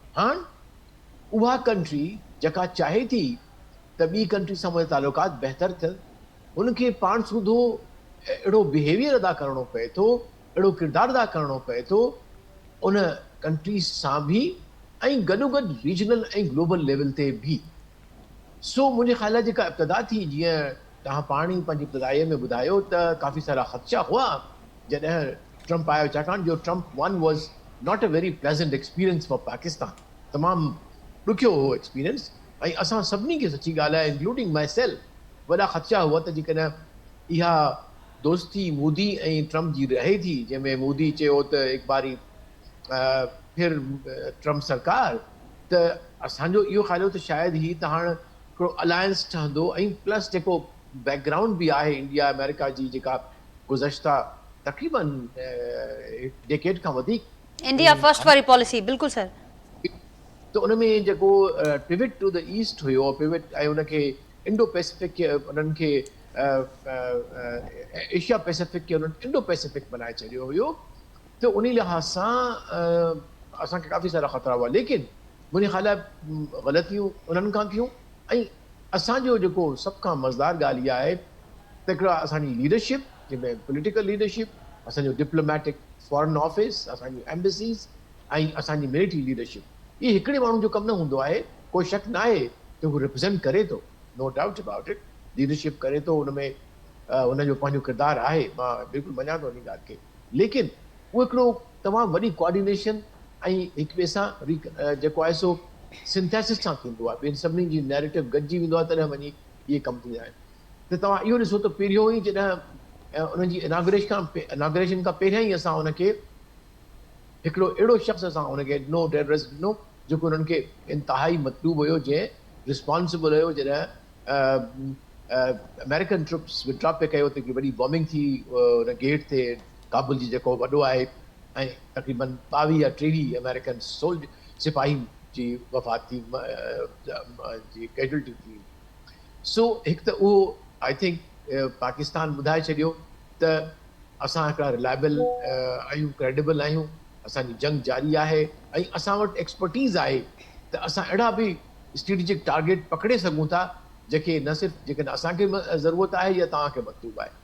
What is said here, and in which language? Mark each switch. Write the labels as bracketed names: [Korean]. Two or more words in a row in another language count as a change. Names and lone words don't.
[Sindhi] हाणे उहा कंट्री जेका चाहे थी त ॿी कंट्री सां मुंहिंजा तालुकात बहितर थियनि उनखे पाण सूधो अहिड़ो बिहेवियर अदा करिणो पए थो, अहिड़ो किरदारु अदा करिणो पए थो उन कंट्रीज़ सां बि ऐं गॾोगॾु रीजनल ऐं [English] global level [Sindhi] ते बि। सो मुंहिंजे ख़्याल आहे जेका इब्तिदा थी जीअं तव्हां पाण ई पंहिंजी इब्तिदाईअ में ॿुधायो त काफ़ी सारा ख़दशा हुआ जॾहिं ट्रम्प आयो, छाकाणि जो ट्रम्प 1 [English] was not a very pleasant experience for Pakistan. [Sindhi] तमामु ॾुखियो हो एक्सपीरियंस ऐं असां सभिनी खे सची ॻाल्हि आहे [English] including myself [Sindhi] वॾा ख़दशा हुआ त जेकॾहिं इहा दोस्ती मोदी ऐं ट्रम्प जी रहे थी जंहिंमें मोदी चयो त हिकु बारी फिर ट्रम्प सरकार त असांजो इहो ख़्याल हो त शायदि ही त हाणे हिकिड़ो अलायंस ठहंदो ऐं प्लस जेको बैकग्राउंड बि आहे इंडिया अमेरिका जी जेका गुज़श्ता तक़रीबन डेकेड खां वधीक इंडिया फर्स्ट वारी पॉलिसी बिल्कुलु सर त उन में जेको [English] pivot to the east [Sindhi] हुयो पिविट ऐं उनखे इंडो पैसिफिक खे उन्हनि खे एशिया पैसिफिक खे उन्हनि इंडो पैसिफिक बनाए छॾियो हुयो त उन लिहाज़ सां असांखे काफ़ी सारा ख़तरा हुआ। लेकिन मुंहिंजे ख़्याल आहे ग़लतियूं उन्हनि खां थियूं ऐं असांजो जेको सभ खां मज़ेदार ॻाल्हि इहा आहे त हिकिड़ा असांजी लीडरशिप जंहिंमें [English] political leadership [Sindhi] असांजो [English] diplomatic foreign office, [Sindhi] असांजी एम्बेसीज़ ऐं असांजी [English] military leadership, [Sindhi] इहे हिकिड़े माण्हू जो कमु न हूंदो आहे. कोई शक न आहे त हू रिप्रेज़ेंट करे थो, [English] no doubt about it, [Sindhi] लीडरशिप करे थो, हुन में हुनजो पंहिंजो किरदारु आहे, मां बिल्कुलु मञा थो उन ॻाल्हि खे. लेकिन उहो हिकिड़ो तमामु वॾी कोऑर्डिनेशन ऐं हिक ॿिए सां जेको आहे सो सिंथेसिस सां थींदो आहे. ॿियनि सभिनी जी नैरेटिव गॾिजी वेंदो आहे, तॾहिं वञी इहे कमु थींदा आहिनि. त तव्हां इहो ॾिसो त पहिरियों ई जॾहिं उनजी इनाग्रेशन खां पहिरियां ई असां हुनखे हिकिड़ो अहिड़ो शख़्स असां हुनखे ॾिनो, टेररिस्ट ॾिनो, जेको हुननि खे इंतिहाई मतलूब हुयो, जंहिं रिस्पॉन्सिबल हुयो जॾहिं [English] American troops withdraw [Sindhi] पे कयो त हिकिड़ी वॾी बॉम्बिंग थी हुन गेट ते, काबुल जी जेको वॾो आहे, ऐं तक़रीबन 22 या 23 अमेरिकन सिपाही जी वफ़ात थी, जी कैजुअलिटी थी. सो हिकु त उहो [English] I think [Sindhi] पाकिस्तान ॿुधाए छॾियो त असां हिकिड़ा रिलायबल आहियूं, क्रेडिबल आहियूं, असांजी जंग जारी आहे, ऐं असां वटि एक्सपर्टीज़ आहे त असां अहिड़ा बि [English] strategic target [Sindhi] पकड़े सघूं था जेके न सिर्फ़ु जेकॾहिं असांखे ज़रूरत आहे या तव्हांखे मतिलबु आहे.